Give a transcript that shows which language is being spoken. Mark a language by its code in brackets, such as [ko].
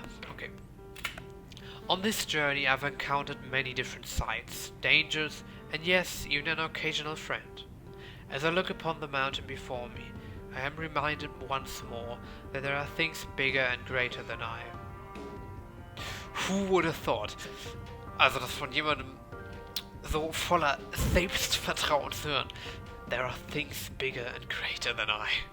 [en] Okay. On this journey I've encountered many different sights, dangers, and yes, even an occasional friend. As I look upon the mountain before me, I am reminded once more that there are things bigger and greater than I. Who would have thought? [de] Also das von jemandem so voller Selbstvertrauen zu hören. [en] There are things bigger and greater than I.